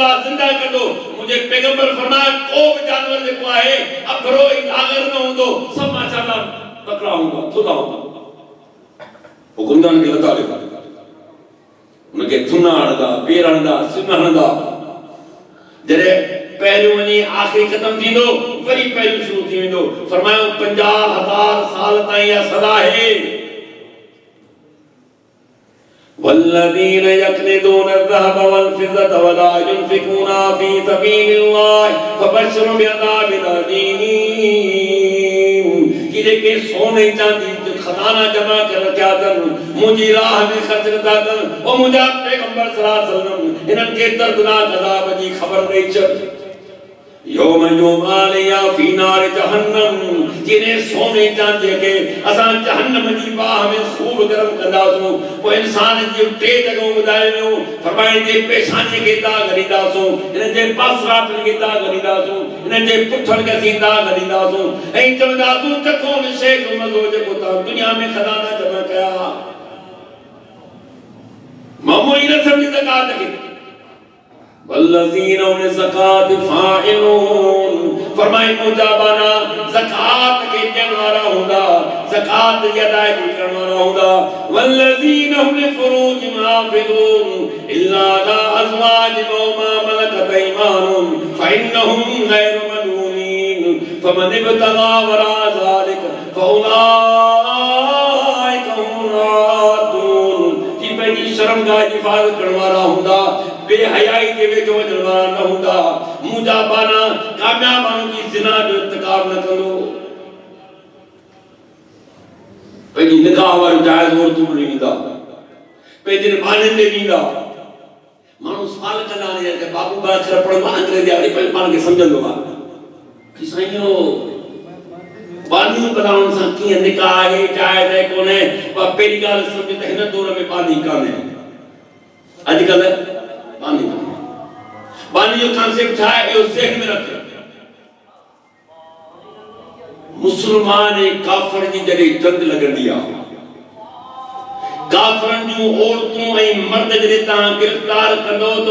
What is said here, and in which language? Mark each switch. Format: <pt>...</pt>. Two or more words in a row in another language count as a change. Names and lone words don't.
<sd>अल्लाह ज़िंदा कंदो मुंहिंजे पैगंबर फरमाया को बि जानवर जेको आहे अभरो ऐं लागर न हूंदो सभु माशाअल्लाह तकड़ा हूंदा थुल्हा हूंदा हुकुमदान खे लता ॾेखारे उनखे थुना हणंदा पेर हणंदा सिन हणंदा जॾहिं पहिरियों वञी आख़िरी ख़तम थींदो वरी पहिरियों शुरू थी वेंदो फरमायो 50,000 साल ताईं इहा सदा आहे</sd> <ar>والذين يكنزون الذهب والفضة ولا ينفقونها في سبيل الله فبشرهم بعذاب أليم</ar> <sd>कि जेके सोने चांदी जो खजाना जमा कर रखिया अथनि मुंहिंजी राह में ख़र्च नथा कनि ओ मुंहिंजा पैगंबर</sd> <ar>صلى الله عليه وسلم</ar> <sd>हिननि खे दर्दनाक अज़ाब जी ख़बर ॾेई छॾ</sd> <ar>يوم يماليا في نار جهنم</ar> <sd>जिने सोने चांदी के असां जहन्नम जी बाह में खूब गरम कंदासूं पोइ इंसान जी टे जगहों ॿुधायूं फरमाईंदे पेशानी के दाग़ ॾींदासूं हिन जे पासरात के दाग़ ॾींदासूं हिन जे पुठनि खे असीं दाग़ ॾींदासूं ऐं चवंदासूं चखो विषय जो मज़ो जेको तव्हां दुनिया में खज़ाना जमा कया मामूली न सम्झी ज़कात खे</sd> <ar>والذين ان زكاة فاعلون</ar> <sd>फरमाए मुजाबाना ज़कात के ॾियण वारा हूंदा ज़कात जी अदायगी करण वारा हूंदा</sd> <ar>والذين هم لفروجهم حافظون إلا على أزواجهم وما ملكت أيمانهم فإنهم غير ملومين فمن ابتغى وراء ذلك فأولئك هم الرادون</ar> <sd>जी पंहिंजी शर्मगाह जी हिफ़ाज़त करण वारा हूंदा बेहयाई के वेझो वञण वारा न हूंदा मुजाबाना कामयाब माण्हू जी ज़िना जो इर्तिकाब न कंदो पंहिंजी निकाह वारी जाइज़ औरतूं ॾे ॾींदा पंहिंजे बाननि ॾे ॾींदा माण्हू सुवाल कंदा आहिनि त बाबू बा अखर पढ़ंदो आहे अंग्रेजी वरी पंहिंजे पाण खे सम्झंदो आहे कि साईं बानियूं कलाउनि सां कीअं निकाह आहे जाइज़ आहे कोन्हे पर पहिरीं ॻाल्हि सम्झ त हिन दौर में बानी कान्हे अॼुकल्ह बानी जो कॉन्सेप्ट छा आहे इहो ज़हन में रख मुसलमान ऐं काफ़िर जी जॾहिं जंग लॻंदी आहे काफ़िरनि जूं औरतूं ऐं मर्द जॾहिं तव्हां गिरफ़्तार कंदो त</sd>